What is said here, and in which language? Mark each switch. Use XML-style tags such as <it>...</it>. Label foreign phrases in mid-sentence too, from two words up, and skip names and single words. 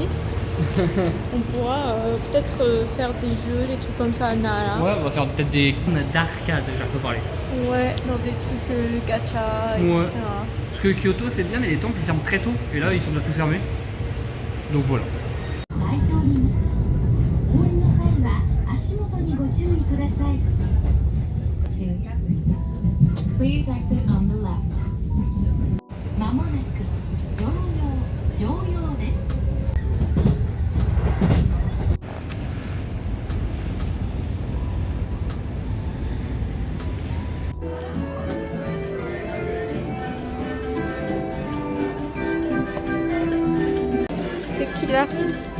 <fr>On pourra peut-être faire des jeux, des trucs comme ça à Nara. Ouais, on va faire peut-être des d'arcade, déjà faut parler. Ouais, dans des trucs gacha, Ouais. etc. Parce que Kyoto c'est bien, mais les temples ils ferment très tôt. Et là ils sont déjà tous fermés. Donc voilà.</fr> <ja>開いております。お降りの際は足元にご注意ください。</ja> <en>Please exit on the left.</en> <ja>まもなく常用です。</ja> <fr>C'est qui l'arrive?</fr>